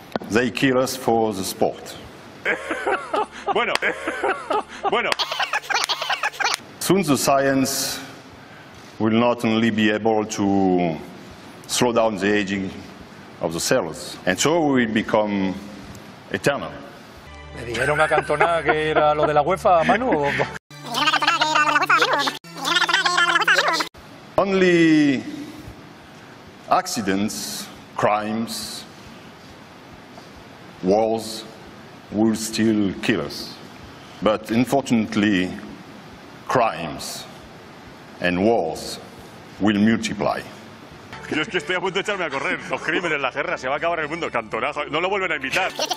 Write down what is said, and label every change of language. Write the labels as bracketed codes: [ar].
[en] They kill us for the sport. [es] Bueno, bueno. [en] Soon the science will not only be able to slow down the aging of the cells, and so we will become eternal. [es] ¿Le dijeron a Cantona que era lo de la UEFA, Manu? [en] Only accidents, crimes, wars will still kill us. But unfortunately, crimes and wars will multiply. [es] Yo es que estoy a punto de echarme a correr. Los crímenes, la guerra, se va a acabar el mundo. Cantona, no lo vuelven a invitar.